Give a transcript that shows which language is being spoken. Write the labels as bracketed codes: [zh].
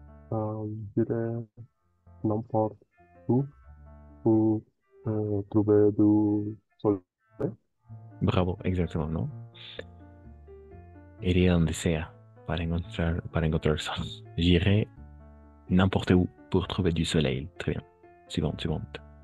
[fr] Je dirais n'importe où pour trouver du soleil. [es] Bravo, exactement, ¿no? Iría donde sea para encontrar sol. [fr] J'irai n'importe où pour trouver du soleil. Très bien. Suivante, suivante.